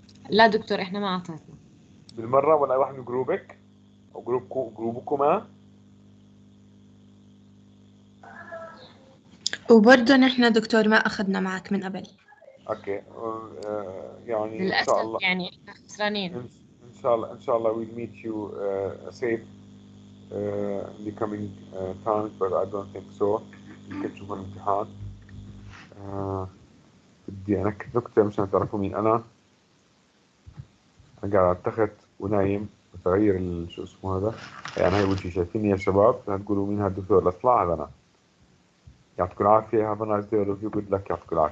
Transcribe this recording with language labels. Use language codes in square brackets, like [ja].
[ar] لا دكتور، إحنا ما أعطيتنا بالمرة ولا أي واحد من جروبك أو جروبكما؟ وبرضه نحن دكتور ما أخذنا معك من قبل. أوكي. يعني إن للأسف، شاء الله يعني إحنا خسرانين. إن شاء الله [en] we'll meet you safe in the coming times, but I don't think so. [ar] يمكن تشوفوا الامتحان. بدي أنكد نكتة مشان تعرفوا مين أنا. أنا قاعد على التخت ونايم متغير شو اسمه هذا، يعني هاي وجهي شايفيني يا شباب، هتقولوا مين هالدكتور الأصلع هذا أنا. يعطيكم العافية. [en] have a nice day all of you. good luck. [ar] يعطيكم العافية.